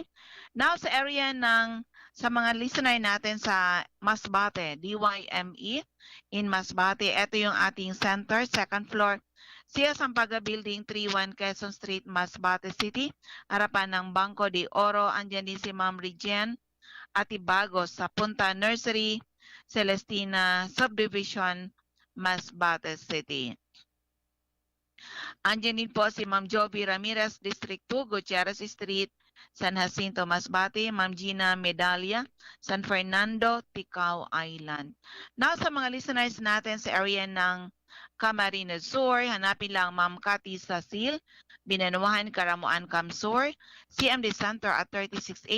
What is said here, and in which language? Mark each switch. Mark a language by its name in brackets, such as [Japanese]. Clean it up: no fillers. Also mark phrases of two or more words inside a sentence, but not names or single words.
[Filipino] Now, sa area sa mga listener natin sa Masbate, DYME in Masbate, ito yung ating center, second floor, Sia Sampaga Building, 31 Quezon Street, Masbate City, harapan ng Banco de Oro. Andyan din si Ma'am Regine Atibagos sa Punta Nursery, Celestina Subdivision, Masbate City. Andyan din po si Ma'am Jovi Ramirez, District 2, Gutierrez Street, San Jacinto, Masbate, Ma'am Gina Medalla, San Fernando, Ticao Island. Now, sa mga listeners natin sa area ng Camarines Sur, hanapin lang Ma'am Cathy Sasil, Binanuahan, Karamuan, Camsur, CMD Center at 36A,